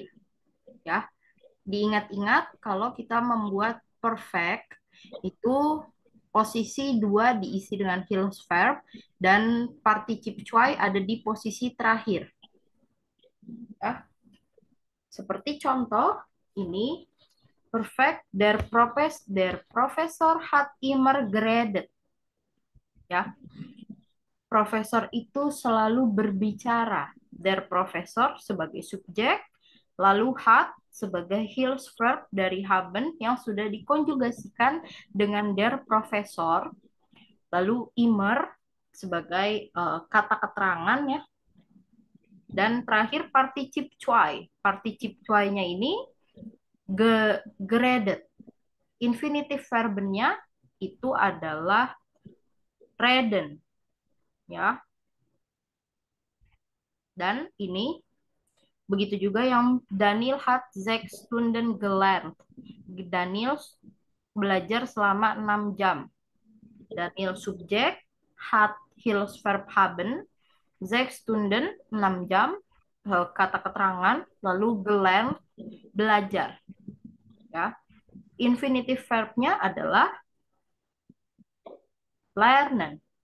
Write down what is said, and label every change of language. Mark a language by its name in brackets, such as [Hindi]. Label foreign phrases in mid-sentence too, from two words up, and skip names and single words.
[Indonesian] Ya, diingat-ingat kalau kita membuat perfect, itu posisi dua diisi dengan Hilfsverb, dan [German] participe cuai [Indonesian] ada di posisi terakhir. Ya. Seperti contoh ini, perfect, [German] der Professor hat immer geredet. [Indonesian] Ya, profesor itu selalu berbicara. [German] Der Professor [Indonesian] sebagai subjek, lalu hat sebagai Hilfsverb dari haben yang sudah dikonjugasikan dengan [German] der Professor, [Indonesian] lalu immer sebagai kata keterangan ya, dan terakhir [German] participe cuai. Participe cuai- [Indonesian] nya ini geredet. Infinitive verbennya itu adalah reden, ya. Dan ini begitu juga yang Daniel [German] hat 6 Stunden gelernt. [Indonesian] Daniel belajar selama 6 jam. Daniel subjek [German] hat Hilfsverb haben 6 Stunden [Indonesian] 6 jam kata keterangan, lalu gelernt belajar. Ya. Infinitive verbnya adalah lernen.